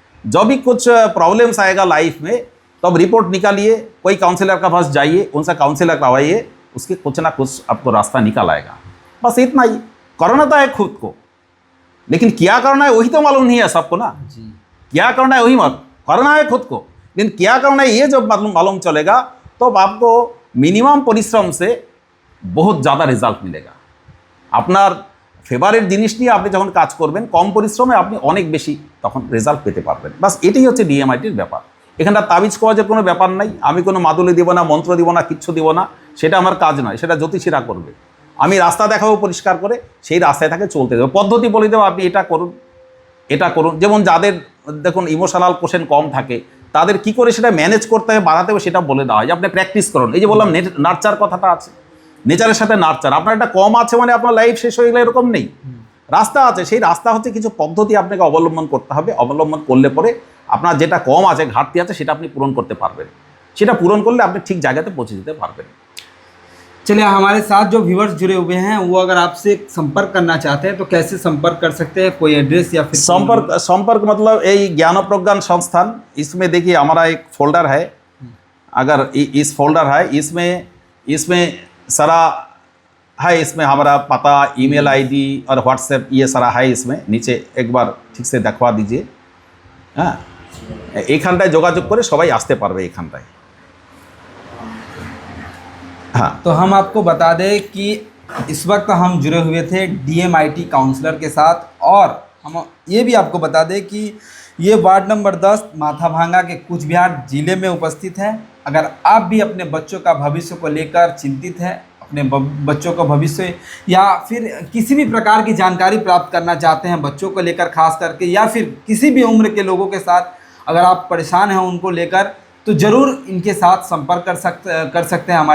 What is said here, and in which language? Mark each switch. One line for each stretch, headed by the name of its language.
Hindi: जब भी कुछ प्रॉब्लम्स आएगा लाइफ में तब रिपोर्ट निकालिए, कोई काउंसलर के पास जाइए, उनसे काउंसलर करवाइए, उसके कुछ ना कुछ आपको रास्ता निकल आएगा। बस इतना ही। करना तो है खुद को, लेकिन क्या करना है वही तो मालूम नहीं है सबको ना। जी। क्या करना है वही मत करना है खुद को, लेकिन क्या करना है ये जब मालूम चलेगा तो आपको मिनिमाम परिश्रम से बहुत ज़्यादा রেজাল্ট मिलेगा।
Bangla: আপনার ফেভারিট জিনিস নিয়ে আপনি যখন কাজ করবেন কম পরিশ্রমে আপনি অনেক বেশি তখন রেজাল্ট পেতে পারবেন। বাস এটাই হচ্ছে ডিএমআইটির ব্যাপার। এখানটা তাবিজ কওয়াজের কোনো ব্যাপার নাই, আমি কোনো মাদুলি দিব না, মন্ত্র দিব না, কিচ্ছু দিব না, সেটা আমার কাজ নয়, সেটা জ্যোতিষীরা করবে। আমি রাস্তা দেখাবো পরিষ্কার করে, সেই রাস্তায় তাকে চলতে দেবো, পদ্ধতি বলে দেবো আপনি এটা করুন এটা করুন। যেমন যাদের দেখুন ইমোশনাল কোশ্চেন কম থাকে তাদের কি করে সেটা ম্যানেজ করতে হবে বাড়াতে হবে সেটা বলে দেওয়া হয় যে আপনি প্র্যাকটিস করুন। এই যে বললাম নার্চার কথাটা আছে, নেচারের সাথে নার্চার। আপনার একটা কম আছে মানে আপনার লাইফ শেষ হয়ে গেলে এরকম নেই, রাস্তা আছে। সেই রাস্তা হচ্ছে কিছু পদ্ধতি আপনাকে অবলম্বন করতে হবে, অবলম্বন করলে পরে আপনার যেটা কম আছে ঘাটতি আছে সেটা আপনি পূরণ করতে পারবেন, সেটা পূরণ করলে আপনি ঠিক জায়গাতে পৌঁছে যেতে পারবেন।
Hindi: चलिए, हमारे साथ जो व्यूअर्स जुड़े हुए हैं वो अगर आपसे संपर्क करना चाहते हैं तो कैसे संपर्क कर सकते हैं? कोई एड्रेस या फिर संपर्क मतलब यही ज्ञान प्रज्ञान संस्थान, इसमें देखिए हमारा एक फोल्डर है। अगर इस फोल्डर है इसमें सारा है, इसमें हमारा पता, ईमेल आईडी और व्हाट्सएप ये सारा है। इसमें नीचे एक बार ठीक से देखवा दीजिए।
Bangla: हाँ, এইখানটায় যোগাযোগ করে সবাই আসতে পারবে এইখানটায়।
Hindi: हाँ, तो हम आपको बता दें कि इस वक्त हम जुड़े हुए थे डीएमआईटी काउंसलर के साथ, और हम ये भी आपको बता दें कि ये वार्ड नंबर 10 माथाभांगा के कूच बिहार ज़िले में उपस्थित है। अगर आप भी अपने बच्चों का भविष्य को लेकर चिंतित हैं, अपने बच्चों का भविष्य या फिर किसी भी प्रकार की जानकारी प्राप्त करना चाहते हैं बच्चों को लेकर खास करके, या फिर किसी भी उम्र के लोगों के साथ अगर आप परेशान हैं उनको लेकर, तो ज़रूर इनके साथ संपर्क कर सकते हैं।